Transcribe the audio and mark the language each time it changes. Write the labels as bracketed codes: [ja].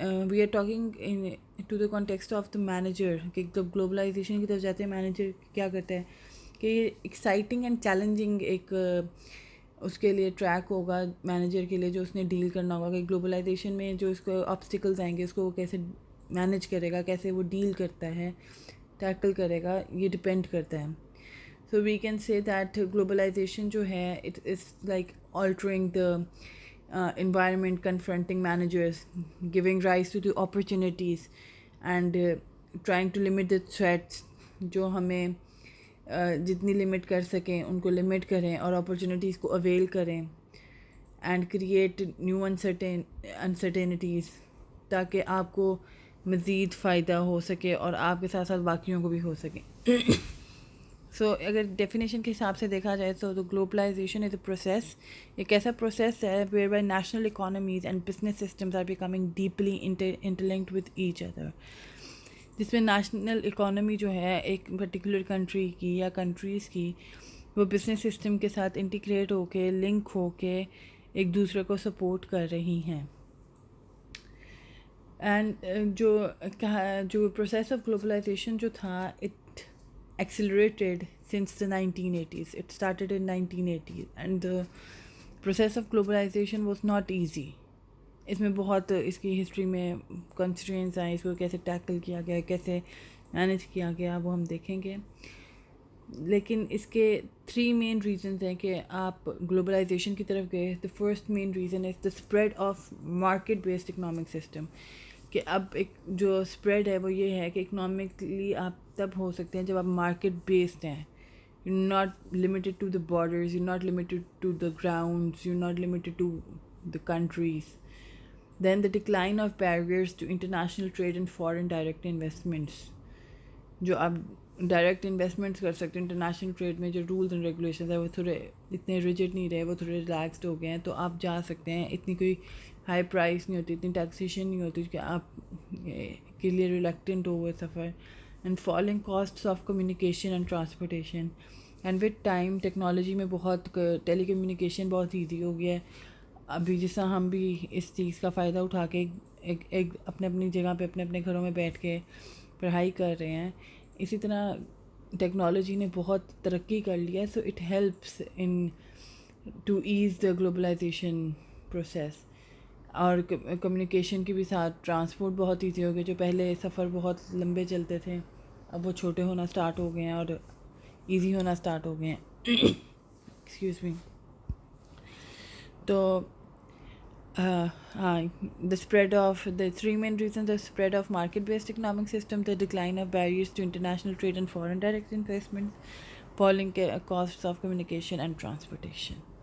[en] we are talking to the context of the manager, [ur] کہ جب globalisation کی طرف جاتے ہیں مینیجر کیا کرتا ہے کہ یہ ایکسائٹنگ اینڈ چیلنجنگ ایک اس کے لیے ٹریک ہوگا مینیجر کے لیے, جو اس نے ڈیل کرنا ہوگا کہ گلوبلائزیشن میں جو اس کو آبسٹیکلز آئیں گے اس کو وہ کیسے مینیج کرے گا, کیسے وہ ڈیل کرتا ہے, ٹیکل کرے گا, یہ ڈپینڈ کرتا ہے. [en] So we can say that globalization جو ہے it is like altering the environment, confronting managers, giving rise to the opportunities and trying to limit the threats. [ur] جو ہمیں جتنی لمٹ کر سکیں ان کو لمٹ کریں اور اپرچونیٹیز کو اویل کریں, [en] and create new uncertainties [ur] تاکہ آپ کو مزید فائدہ ہو سکے اور آپ کے ساتھ ساتھ باقیوں کو بھی ہو سکے. سو اگر ڈیفینیشن کے حساب سے دیکھا جائے تو [en] globalization is a process, [ur] ایک ایسا پروسیس ہے [en] whereby national economies and business systems are becoming deeply interlinked with each other, [ur] جس میں نیشنل اکانومی جو ہے ایک پرٹیکولر کنٹری کی یا کنٹریز کی وہ بزنس سسٹم کے ساتھ انٹیگریٹ ہو کے, لنک ہو کے ایک دوسرے کو سپورٹ کر رہی ہیں. [en] And جو process of globalization جو تھا it accelerated since the 1980s. It started in 1980s and the process of globalization was not easy. [ur] اس میں بہت اس کی ہسٹری میں کنسٹرینٹس آئیں، اس کو کیسے ٹیکل کیا گیا، کیسے مینیج کیا گیا، وہ ہم دیکھیں گے. لیکن اس کے 3 مین ریزنز ہیں کہ آپ گلوبلائزیشن کی طرف گئے. [en] The first main reason is the spread of market based economic system. [ur] کہ اب ایک جو اسپریڈ ہے وہ یہ ہے کہ اکنامکلی آپ تب ہو سکتے ہیں جب آپ مارکیٹ بیسڈ ہیں. [en] You not limited to the borders, you not limited to the grounds, you not limited to the countries. Then the decline of barriers to international trade and foreign direct investments. [ur] جو آپ direct investments کر سکتے ہیں international trade میں، جو rules and regulations ہیں وہ تھوڑے اتنے ریجڈ نہیں رہے، وہ تھوڑے ریلیکسڈ ہو گئے ہیں، تو آپ جا سکتے ہیں. اتنی کوئی ہائی پرائس نہیں ہوتی، اتنی ٹیکسیشن نہیں ہوتی کہ آپ کے لیے ریلیکٹنٹ ہو وہ سفر. [en] And falling costs of communication and transportation. And with time technology [ur] میں بہت ٹیلی کمیونیکیشن بہت ایزی ہو گیا ہے. ابھی جس طرح ہم بھی اس چیز کا فائدہ اٹھا کے ایک اپنے اپنی جگہ پہ اپنے اپنے گھروں میں بیٹھ کے پڑھائی کر رہے ہیں، اسی طرح ٹیکنالوجی نے بہت ترقی کر لیا ہے. [en] So it helps in to ease the globalization process. [ur] اور کمیونیکیشن کے بھی ساتھ ٹرانسپورٹ بہت ایزی ہو گیا. جو پہلے سفر بہت لمبے چلتے تھے اب وہ چھوٹے ہونا اسٹارٹ ہو گئے ہیں اور ایزی ہونا اسٹارٹ ہو گئے ہیں. [en] Excuse me. [ur] تو ہاں، [en] The spread of the 3 main reason: the spread of market based economic system, the decline of barriers to international trade and foreign direct investment, falling costs of communication and transportation.